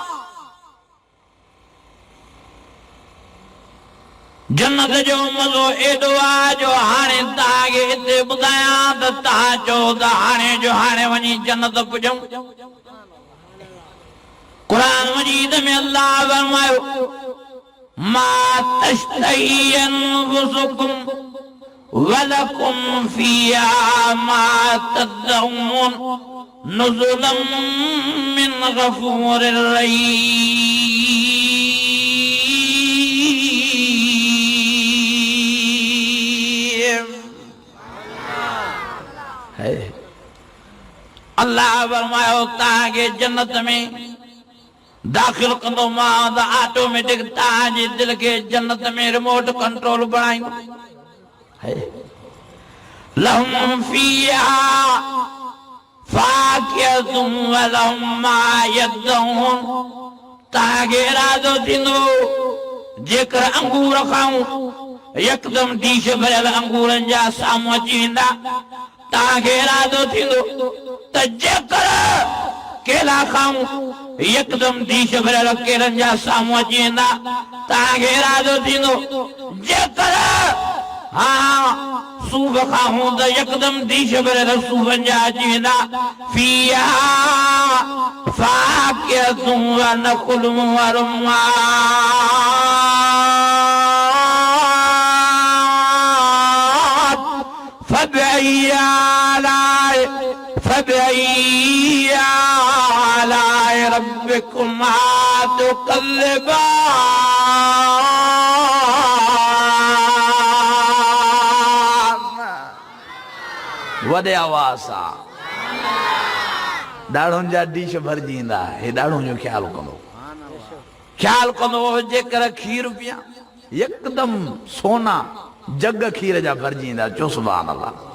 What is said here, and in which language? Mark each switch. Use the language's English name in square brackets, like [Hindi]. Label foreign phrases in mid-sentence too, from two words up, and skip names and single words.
[Sindhi] जन्नत जो मज़ो एॾो आहे जो हाणे तव्हांखे हिते ॿुधायां त तव्हां चओ त हाणे जो हाणे वञी जन्नत पुॼूं। कुरान मजीद में अल्लाह फरमायो, [Arabic] ما تشتهي أنفسكم ولكم فيها ما تدعون نزلا من غفور رحيم. [Sindhi] अल्लाह फरमायो तव्हांखे जन्नत में दाखिल कंदो मां त ऑटोमेटिक तव्हांजे दिल खे जन्नत में [English] remote control [Sindhi] बणाईंदो। [Arabic] لهم فيها فاكهة ولهم ما يدعون. [Sindhi] तव्हांखे इरादो थींदो जेकर अंगूर खाऊं, यकदम डीश भरियल अंगूरनि जा साम्हूं अची वेंदा। तव्हांखे इरादो थींदो त जेकर केला खाऊं, यकदम डीश भरियल केलनि जा साम्हूं अची वेंदा। तव्हांखे इरादो थींदो जेकर सूफ खाऊं त यकदम डीश भरियल सूफनि जा अची वेंदा। [Arabic] فيها فاكهة ونخل ورمان. فبأي آلاء ربكما تكذبان. [Sindhi] वॾे आवाज़ सां ॾाढ़ुनि जा डीश भरिजी ईंदा। हे ॾाढ़ुनि जो ख़्यालु कंदो जेकर खीर पिया, यकदम सोना जग खीर जा भरिजी ईंदा।